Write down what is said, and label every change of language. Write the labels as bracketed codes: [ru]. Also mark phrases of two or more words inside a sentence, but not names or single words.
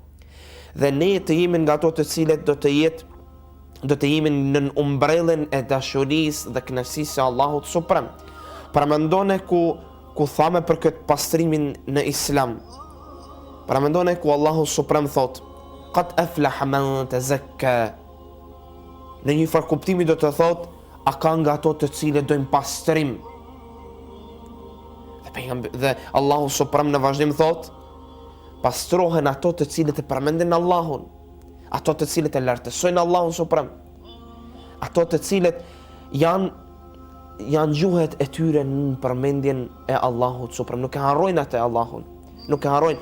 [sq] Dhe ne të jemi nga ato të cilët do të jemi në umbrellën e dashurisë dhe kënaqësisë së Allahut Suprem. Paramendoni ku thamë për këtë pastrimin në Islam. Paramendoni ku Allahu Suprem thot: [ar] "قد أفلح من تزكى." [sq] Në një farë kuptimi do të thot, a ka nga ato të cilët dojnë pastrim. Dhe Allahu Suprem në vazhdim thot: pastrohen ato të cilët e përmendin Allahun, ato të cilët e lartësojnë Allahun Suprem, ato të cilët janë gjuhet e tyre në përmendjen e Allahut Suprem, nuk e harrojnë atë Allahun, nuk e harrojnë.